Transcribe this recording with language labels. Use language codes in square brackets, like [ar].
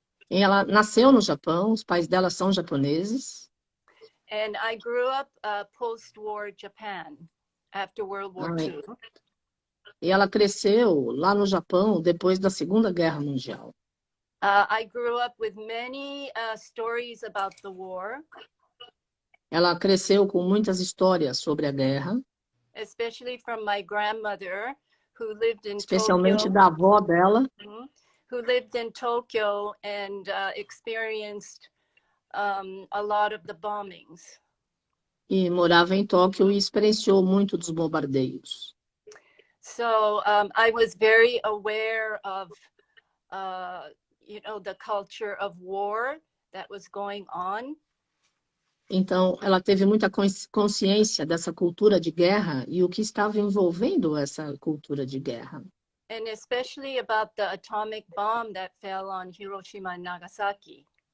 [pt] E ela nasceu no Japão, os pais dela são japoneses. [en] And I grew up post-war Japan, after World War II. [pt] E ela cresceu lá no Japão depois da Segunda Guerra Mundial. [en] I grew up with many stories about the war. [pt] Ela cresceu com muitas histórias sobre a guerra. [en] Especially from my grandmother, who lived in [pt] especialmente [en] Tokyo. [pt] da avó dela. [en] Who lived in Tokyo and experienced a lot of the bombings. [pt] E morava em Tóquio e experienciou muito dos bombardeios. [en] So I was very aware of the culture of war that was going on. [pt] Então, ela teve muita consciência dessa cultura de guerra e o que estava envolvendo essa cultura de guerra. [en] And especially about the atomic bomb that fell on Hiroshima and Nagasaki.